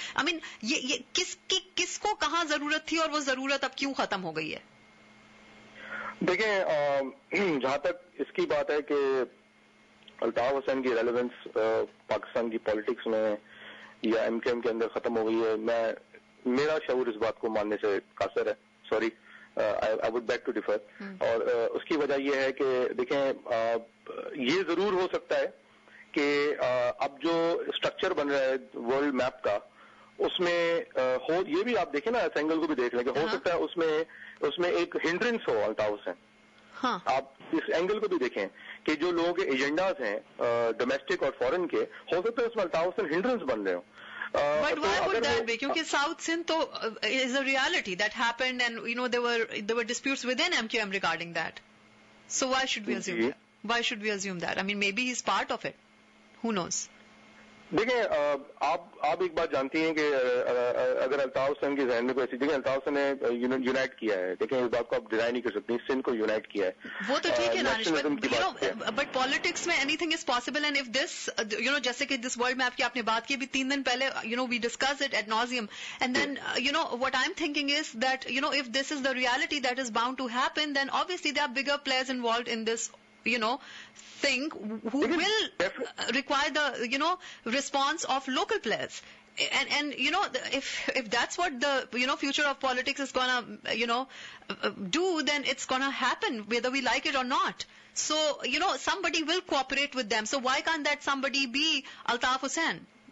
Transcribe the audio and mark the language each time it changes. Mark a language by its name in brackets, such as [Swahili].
[Urdu] آئی مین یہ کس کو کہاں ضرورت تھی اور وہ ضرورت اب کیوں ختم ہو گئی ہے؟ دیکھیں جہاں تک اس کی بات ہے کہ الطاف حسین کی ریلیونس پاکستان کی پالیٹکس میں یا MKM کے اندر ختم ہو گئی ہے، میرا شعور اس بات کو ماننے سے قاصر ہے. [English] Sorry, I would beg to differ. [Urdu] اور اس کی وجہ یہ ہے کہ دیکھیں یہ ضرور ہو سکتا ہے کہ اب جو اسٹرکچر بن رہا ہے ورلڈ میپ کا، اس میں یہ بھی آپ دیکھیں نا، اس اینگل کو بھی دیکھ لیں کہ ہو سکتا ہے اس میں ایک ہنڈرنس ہو الطاف حسین. آپ اس اینگل کو بھی دیکھیں کہ جو لوگوں کے ایجنڈاز ہیں ڈومیسٹک اور فورن کے، ہو سکتا ہے اس میں الطاف حسین ہنڈرنس بن رہے ہوں. [English] But why would that be? Because South Sindh is a reality that happened, and there were disputes within MQM regarding that. So why should we assume that? Why should we assume that? I mean, maybe he's part of it. Who knows? [Urdu] دیکھیں آپ ایک بات جانتی ہیں کہ اگر الطاف حسین کے ذہن میں کوئی ایسی جگہ، الطاف حسین نے یونائٹ کیا ہے. دیکھیں اس بات کو آپ ڈینائی نہیں کر سکتی، سندھ کو یونائٹ کیا ہے. وہ تو ٹھیک ہے دانش، بٹ پالیٹکس میں [English] Anything is possible. [Urdu] And if this جیسے کہ دس ورلڈ میپ کی آپ نے بات کی ابھی 3 دن پہلے، [English] We discuss it at nauseam. And then what I am thinking is that if this is the reality that is bound to happen, then obviously there are bigger players involved in this thing who will require the response of local players. And if that's what the future of politics is gonna do, then it's gonna happen whether we like it or not. So somebody will cooperate with them. So why can't that somebody be Altaf Hussain?